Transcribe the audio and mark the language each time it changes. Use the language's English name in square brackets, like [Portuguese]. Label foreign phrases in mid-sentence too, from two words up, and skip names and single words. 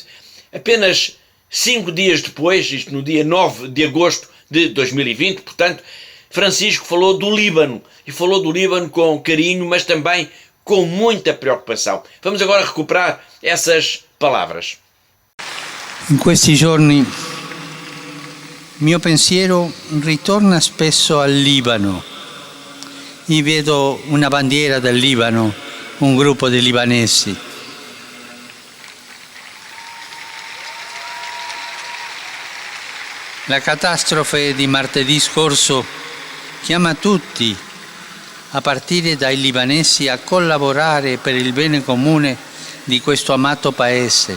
[Portuguese] Apenas 5 dias depois, isto no dia 9 de agosto de 2020, portanto, Francisco falou do Líbano, e falou do Líbano com carinho, mas também com muita preoccupação. Vamos agora recuperar essas palavras. [Italian] In questi giorni mio pensiero ritorna spesso al Libano. Io vedo una bandiera del Libano, un gruppo di libanesi. La catastrofe di martedì scorso chiama tutti, a partire dai libanesi, a collaborare per il bene comune di questo amato paese.